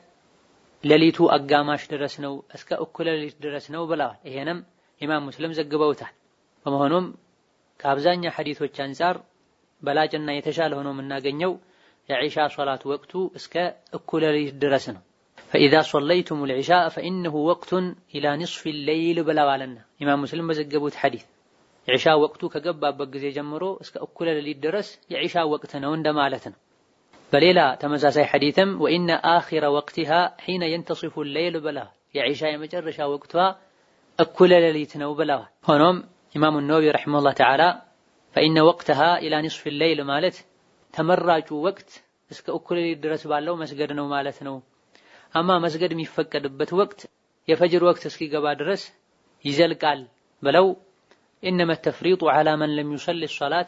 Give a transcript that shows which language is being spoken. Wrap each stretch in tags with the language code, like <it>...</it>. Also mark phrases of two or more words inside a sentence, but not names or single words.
<am>ሌሊቱ አጋማሽ ድረስ ነው፣ እስከ እኩለ ሌሊት ድረስ ነው ብለዋል። ይሄንም ኢማም ሙስሊም ዘግበውታል። በመሆኑም ከአብዛኛው ሐዲሶች አንፃር በላጭና የተሻለ ሆኖ የምናገኘው የኢሻ ሶላት ወቅቱ እስከ እኩለ ሌሊት ድረስ ነው።</am> <ar>فإذا صليتم العشاء فإنه وقت إلى نصف الليل</ar> <am>ብለዋልና ኢማም ሙስሊም በዘገቡት ሐዲስ የኢሻ ወቅቱ ከገባበት ጊዜ ጀምሮ እስከ እኩለ ሌሊት ድረስ የኢሻ ወቅት ነው እንደማለት ነው። በሌላ ተመሳሳይ ሐዲስም</am> <ar>وإن آخر وقتها حين ينتصف الليل</ar> <am>ብለዋል። የዒሻ የመጨረሻ ወቅቷ እኩለ ሌሊት ነው ብለዋል። ሆኖም ኢማሙ ነወዊ</am> <ar>رحمه الله تعالى فإن وقتها إلى نصف الليل</ar> <am>ማለት ተመራጩ ወቅት እስከ እኩለ ሌሊት ድረስ ባለው መስገድ ነው ማለት ነው። አማ መስገድ የሚፈቀድበት ወቅት የፈጅር ወቅት እስኪገባ ድረስ ይዘልቃል ብለው</am> <ar>إنما التفريط على من لم يصل صلاة</ar>